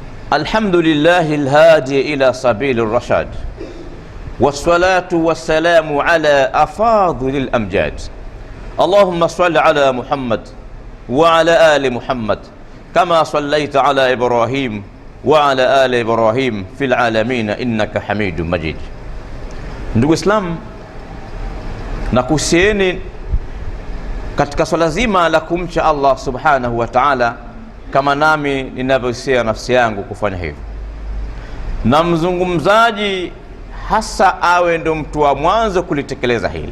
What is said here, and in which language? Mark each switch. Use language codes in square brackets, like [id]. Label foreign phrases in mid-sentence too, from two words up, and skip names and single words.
[ar] الحمد لله الهادي إلى سبيل الرشاد، والصلاة والسلام على أفاضل الأمجاد. اللهم صل على محمد وعلى آل محمد كما صليت على إبراهيم وعلى آل إبراهيم في العالمين إنك حميد مجيد. [sw] Ndugu Islam, nakuhusieni katika swala zima la kumcha Allah [ar] سبحانه وتعالى [sw] kama nami ninavyohusia nafsi yangu kufanya hivyo, na mzungumzaji hasa awe ndo mtu wa mwanzo kulitekeleza hili.